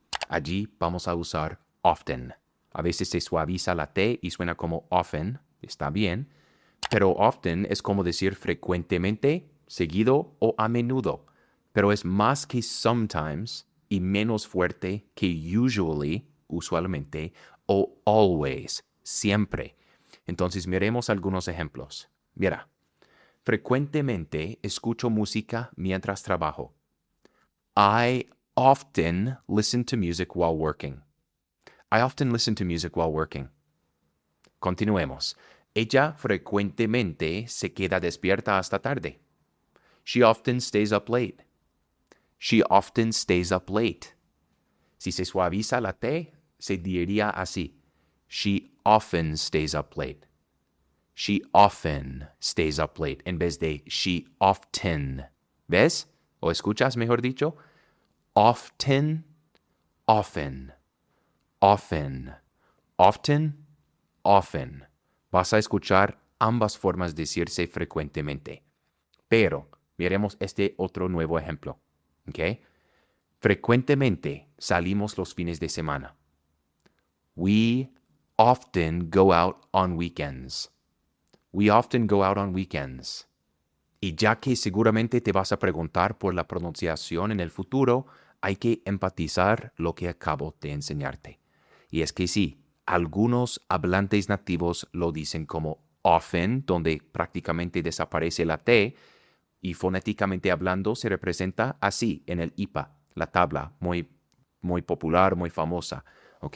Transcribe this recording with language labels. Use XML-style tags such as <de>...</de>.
<es>Allí vamos a usar often. A veces se suaviza la T y suena como often, está bien, pero often es como decir frecuentemente, seguido o a menudo, pero es más que sometimes y menos fuerte que usually, usualmente, o always, siempre. Entonces miremos algunos ejemplos. Mira, frecuentemente escucho música mientras trabajo.</es> <en>I often listen to music while working. I often listen to music while working.</en> <es>Continuemos. Ella frecuentemente se queda despierta hasta tarde.</es> <en>She often stays up late. She often stays up late.</en> <es>Si se suaviza la T, se diría así.</es> <en>She often stays up late. She often stays up late</en> <es>en vez de</es> <en>she often.</en> <es>¿Ves? ¿O escuchas, mejor dicho? Often, often, often, often, often. Vas a escuchar ambas formas de decirse frecuentemente. Pero miremos este otro nuevo ejemplo. ¿Ok? Frecuentemente salimos los fines de semana.</es> <en>We often go out on weekends. We often go out on weekends.</en> <es>Y ya que seguramente te vas a preguntar por la pronunciación en el futuro, hay que enfatizar lo que acabo de enseñarte. Y es que sí, algunos hablantes nativos lo dicen como often, donde prácticamente desaparece la T, y fonéticamente hablando se representa así en el IPA, la tabla muy popular, muy famosa. ¿Ok?</es>